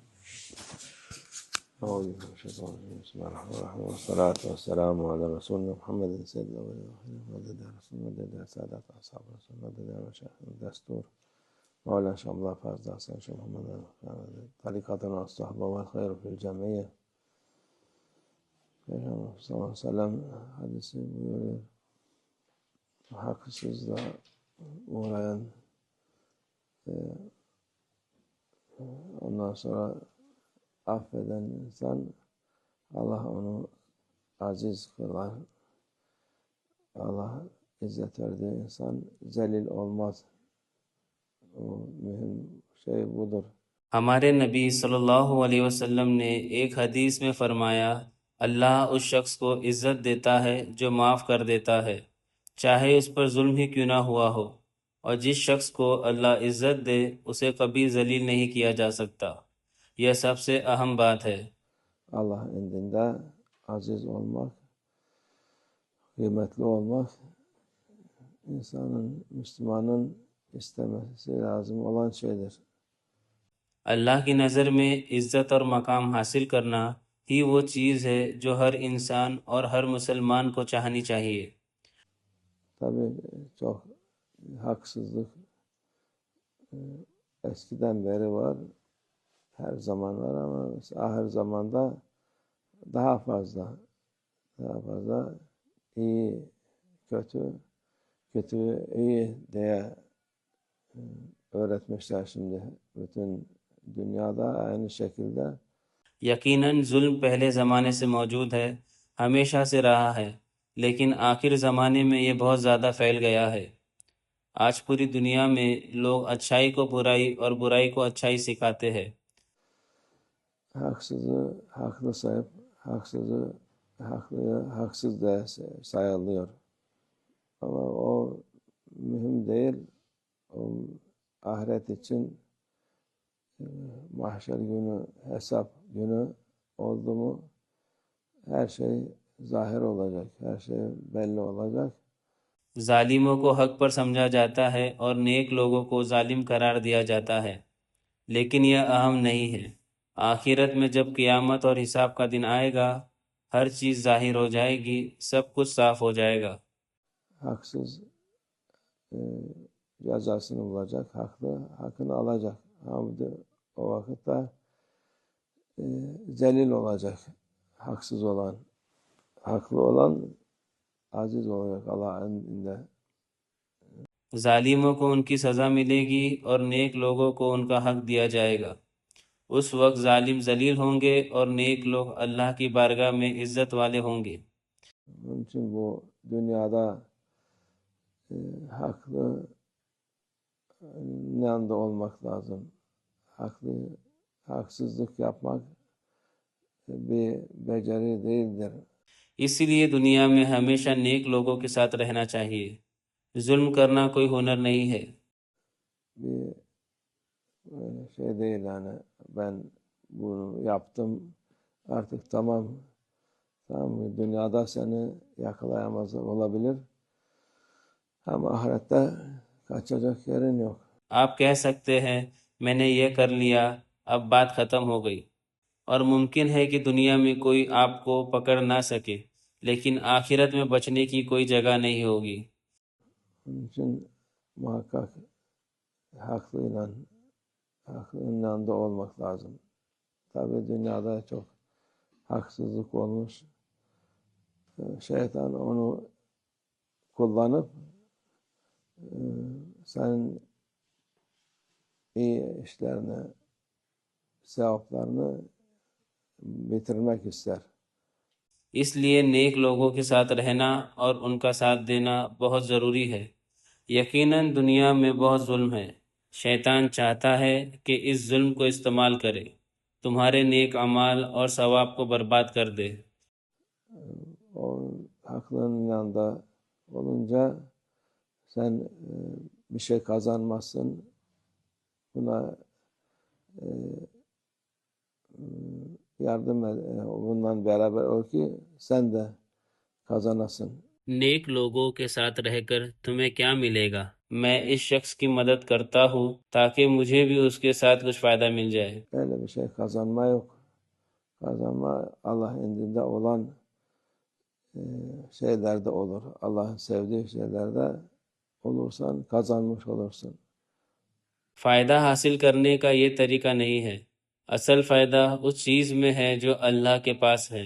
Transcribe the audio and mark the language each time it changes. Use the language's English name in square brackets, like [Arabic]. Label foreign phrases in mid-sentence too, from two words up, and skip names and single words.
[Arabic] أعوذ بالله من الشيطان الرجيم. بسم الله الرحمن الرحيم والصلاة والسلام على رسولنا محمد سيد الأولين والآخرين مدد رسول مدد سادات أصحاب رسول مدد مشايخ الدستور مولانا شيخ الله فاز حسن شيخ محمد طريقتنا الصحبة والخير في الجمعية. [Turkish] Peygamber [Arabic] صلى الله عليه وسلم [Turkish] hadisi buyuruyor. Haksızlığa uğrayan ondan sonra affeden insan Allah onu aziz kılar. Allah izzet verdiği insan zelil olmaz. O mühim şey budur. [Hindi] हमारे नबी [Arabic] صلى الله عليه وسلم [Hindi] ने एक हदीस में फरमाया, अल्लाह उस शख्स को इज़्ज़त देता है जो माफ़ कर देता है, चाहे उस पर जुल्म ही क्यों ना हुआ हो, और जिस शख्स को अल्लाह इज़्ज़त दे उसे कभी जलील नहीं किया जा सकता। यह सबसे अहम बात है। [Turkish] Allah indinde aziz olmak, kıymetli olmak insanın, Müslümanın istemesi lazım olan şeydir. [Hindi] अल्लाह की नज़र में इज़्ज़त और मकाम हासिल करना ही वो चीज़ है जो हर इंसान और हर मुसलमान को चाहनी चाहिए। [Turkish] Tabii çok haksızlık eskiden beri var, her zaman var ama ahir zamanda daha fazla iyi, kötü, iyi diye öğretmişler şimdi bütün dünyada aynı şekilde. [Hindi] यकीनन जुल्म पहले ज़माने से मौजूद है, हमेशा से रहा है, लेकिन आखिर ज़माने में ये बहुत ज़्यादा फैल गया है। आज पूरी दुनिया में लोग अच्छाई को बुराई और बुराई को अच्छाई सिखाते हैं। [Turkish] Haksızı haklı sayıp haklıyı haksız diye sayılıyor. Ama o mühim değil. O ahiret için mahşer günü, hesap günü oldu mu her şey zahir olacak, her şey belli olacak. [Hindi] जालिमों को हक पर समझा जाता है और नेक लोगों को जालिम करार दिया जाता है, लेकिन यह अहम नहीं है। आखिरत में जब क़यामत और हिसाब का दिन आएगा, हर चीज़ जाहिर हो जाएगी, सब कुछ साफ हो जाएगा। [Turkish] Haksız cezasını bulacak, haklı hakkını alacak. Ama o vakitte zelil olacak, haksız olan, haklı olan aziz olacak Allah'ın indinde. [Hindi] जालिमों को उनकी सज़ा मिलेगी और नेक लोगों को उनका हक दिया जाएगा। उस वक्त जालिम जलील होंगे और नेक लोग अल्लाह की बारगाह में इज्जत वाले होंगे। [Turkish] Onun için bu dünyada haklı yanında olmak lazım. Haksızlık yapmak bir beceri değildir. [Hindi] इसीलिए दुनिया में हमेशा नेक लोगों के साथ रहना चाहिए। जुल्म करना कोई हुनर नहीं है। [Turkish] Bir şey değil yani ben bunu yaptım artık tamam dünyada seni yakalayamaz olabilir ama ahirette kaçacak yerin yok. [Hindi] आप कह सकते हैं मैंने यह कर लिया, अब बात ख़त्म हो गई, और मुमकिन है कि दुनिया में कोई आपको पकड़ ना सके, लेकिन आखिरत में बचने की कोई जगह नहीं होगी। [Turkish] Onun için muhakkak haklının yanında olmak lazım. Tabii dünyada çok haksızlık olmuş. Şeytan onu kullanıp senin iyi işlerini, sevaplarını bitirmek ister. [Hindi] इसलिए नेक लोगों के साथ रहना और उनका साथ देना बहुत ज़रूरी है। यकीनन दुनिया में बहुत जुल्म है। शैतान चाहता है कि इस जुल्म को इस्तेमाल करे, तुम्हारे नेक अमाल और सवाब को बर्बाद कर दे। [Turkish] O haklının yanında olunca sen bir şey kazanmazsın. Buna yardım bundan beraber ol ki sen de kazanasın. [Hindi] नेक लोगों के साथ रहकर तुम्हें क्या मिलेगा? मैं इस शख्स की मदद करता हूँ ताकि मुझे भी उसके साथ कुछ फायदा मिल जाए। [Turkish] Öyle bir şey kazanma yok. Kazanma Allah indinde olan şeylerde olur. Allah'ın sevdiği şeylerde olursan kazanmış olursun. [Hindi] फायदा हासिल करने का ये तरीका नहीं है। असल फायदा उस चीज में है जो अल्लाह के पास है।